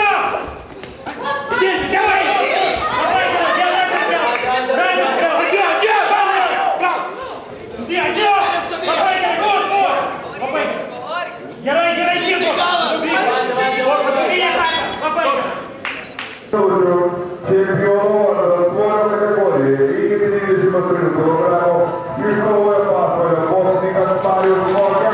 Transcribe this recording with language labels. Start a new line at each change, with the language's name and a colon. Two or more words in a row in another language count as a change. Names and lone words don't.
Lithuanian: Dirbi, galva. Labai gerai. Rankos. Atjo, galva. Atjo. Labai gerai. Puš. Labai gerai. Gerai, dirbo. Labai gerai.
Ukrainian: Чемпіону своєї категорії і 53 кг, міжнародної пасової боксника Наталію